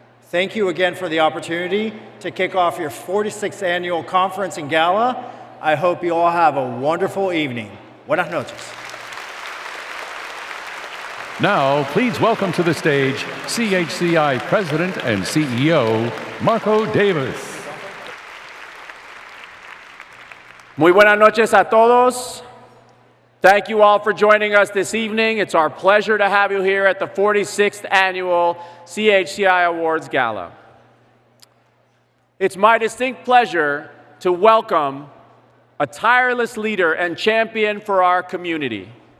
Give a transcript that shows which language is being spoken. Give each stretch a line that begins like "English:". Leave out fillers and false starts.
English: Thank you again for the opportunity to kick off your 46th annual conference and gala. I hope you all have a wonderful evening.
Spanish: Buenas noches.
English: Now, please welcome to the stage CHCI President and CEO, Marco Davis.
Spanish: Muy buenas noches a todos.
English: Thank you all for joining us this evening. It's our pleasure to have you here at the 46th Annual CHCI Awards Gala. It's my distinct pleasure to welcome a tireless leader and champion for our community.